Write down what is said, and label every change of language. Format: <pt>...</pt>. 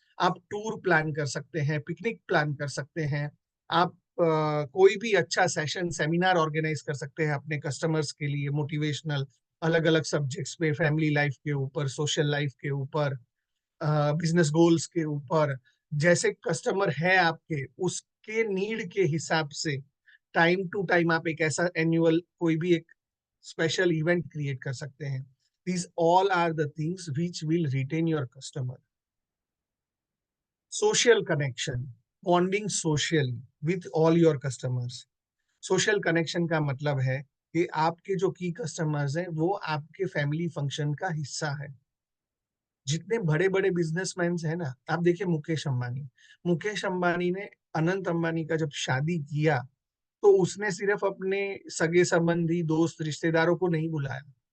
<hi>आप tour plan कर सकते हैं, पिकनिक प्लान कर सकते हैं, आप कोई भी अच्छा सेशन सेमिनार ऑर्गेनाइज कर सकते हैं अपने कस्टमर्स के लिए, मोटिवेशनल, अलग अलग सब्जेक्ट्स पे, फैमिली लाइफ के ऊपर, सोशल लाइफ के ऊपर, बिजनेस गोल्स के ऊपर। जैसे कस्टमर है आपके, उसके नीड के हिसाब से टाइम टू टाइम आप एक ऐसा एनुअल कोई भी एक स्पेशल इवेंट क्रिएट कर सकते हैं।</hi> <en>These all are the things which will retain your customer. Social connection, bonding socially with all your customers.</en> <hi>Social connection का मतलब है कि आपके जो की कस्टमर्स हैं वो आपके फैमिली फंक्शन का हिस्सा है। जितने बड़े बड़े बिजनेसमैन हैं ना, आप देखिए मुकेश अंबानी ने अनंत अंबानी का जब शादी किया, तो उसने सिर्फ अपने सगे संबंधी दोस्त रिश्तेदारों को नहीं बुलाया।</hi>